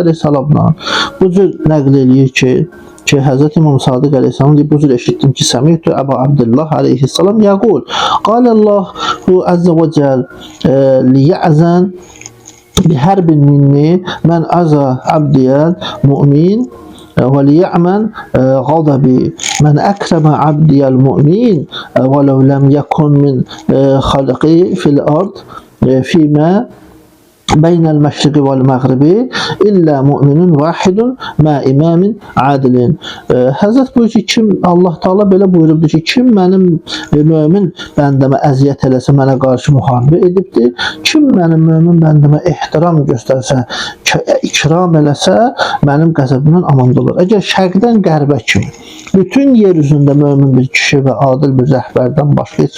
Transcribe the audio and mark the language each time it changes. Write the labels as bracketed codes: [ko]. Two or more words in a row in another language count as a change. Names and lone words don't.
[az] əleyhissalamla bu cür nəql edir ki, Həzrət İmam Sadiq əleyhissalam deyir, bu cür eşitdim ki, [ar] سمعت أبا عبد الله عليه السلام يقول قال الله عز وجل ليأذن بحرب مني من آذى عبدي المؤمن وَلِيَعْمَنْ غَضَبِي مَنْ أَكْرَمَ عَبْدِيَ الْمُؤْمِنِ وَلَوْ لَمْ يَكُنْ مِنْ خَلْقِي فِي الْأَرْضِ فِيمَا بَيْنَ الْمَشْرِقِ وَالْمَغْرِبِ إِلَّا مُؤْمِنٌ وَاحِدٌ مَا إِمَامٍ عَادِلٍ. [az] Həzrət buyurur ki, kim, Allah Taala belə buyurubdur ki, kim mənim mömin bəndəmə əziyyət eləsə, mənə qarşı müharibə edibdir. Kim mənim mömin bəndəmə ehtiram göstərsə, ikram eləsə, mənim qəzəbimdən amanda olur. Əgər şərqdən qərbə kimi bütün yer üzündə mömin bir kişi və adil bir rəhbərdən başqa heç